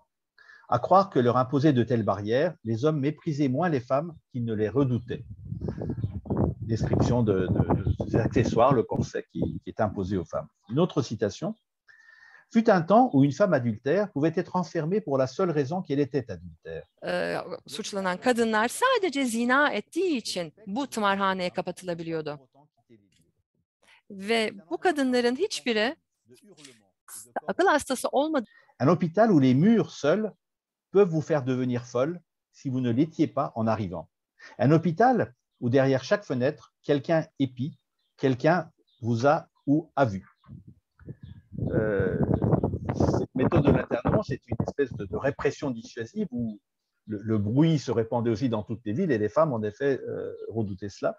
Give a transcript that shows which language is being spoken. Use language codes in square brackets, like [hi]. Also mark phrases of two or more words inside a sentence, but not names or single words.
[fr] À croire que leur imposer de telles barrières, les hommes méprisaient moins les femmes qu'ils ne les redoutaient. » Description de ces accessoires, le corset qui est imposé aux femmes. Une autre citation. Fut un temps où une femme adultère pouvait être enfermée pour la seule raison qu'elle était adultère. [tr] Suçlanan kadınlar sadece zina ettiği için bu tımarhaneye kapatılabiliyordu. Ve bu kadınların hiçbiri akıl hastası olmadı. [fr] Un hôpital où les murs seuls peuvent vous faire devenir folle si vous ne l'étiez pas en arrivant. Un hôpital où derrière chaque fenêtre, quelqu'un épie, quelqu'un vous a ou a vu. Cette méthode de l'internement, c'est une espèce de répression dissuasive où le bruit se répandait aussi dans toutes les villes et les femmes, en effet, redoutaient cela.